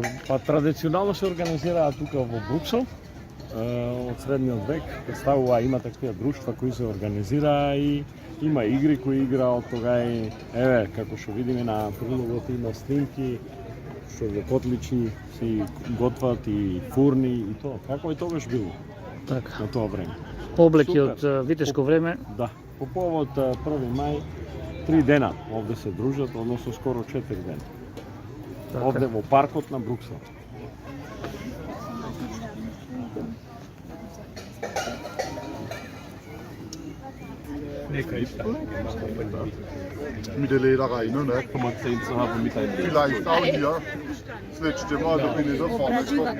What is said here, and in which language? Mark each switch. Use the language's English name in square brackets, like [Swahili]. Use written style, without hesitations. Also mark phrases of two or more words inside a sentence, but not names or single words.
[Macedonian] Па традиционално се организираат тука во Бруксел. Од средниот век представува, има такви друштва кои се организира и има игри кои играат тога и еве како што видиме на прилогот има снимки што во котличи си готват и фурни и тоа. Како и тогаш било Така. на тоа време. Облеки Супер. од витешко време. Да, по повод 1 мај 3 дена овде се дружат, односно скоро 4 дена. Така. Овде во паркот на Бруксел. [German] Mit der Lederei, ne? Kann man 10 zu haben mit einem Vielleicht auch hier. Das letzte Mal, da bin ich da vorne gekommen.